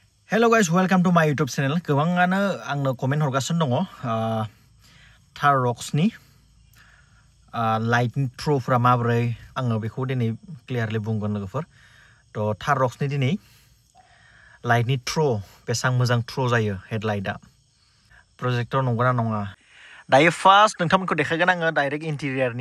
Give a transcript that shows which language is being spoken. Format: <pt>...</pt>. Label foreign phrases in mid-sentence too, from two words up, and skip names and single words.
<en>Hello guys, welcome to my YouTube channel.</en> <brx>Goबाङानो आंनो कमेन्ट हरगासिनो दङ थाररक्सनि लाइटनि थ्र'फोरा माबोरै आङो बेखौ दिनै क्लियारलि बुंगोन लोगोफोर थ' थाररक्सनि दिनै लाइटनि थ्र' बेसां मोजां थ्र' जायो हेडलाइटआ प्रोजेक्टर नंगौना नङा दायो फार्स्ट नोंथांमोनखौ देखायगोन आङो</brx> <en>direct interior</en>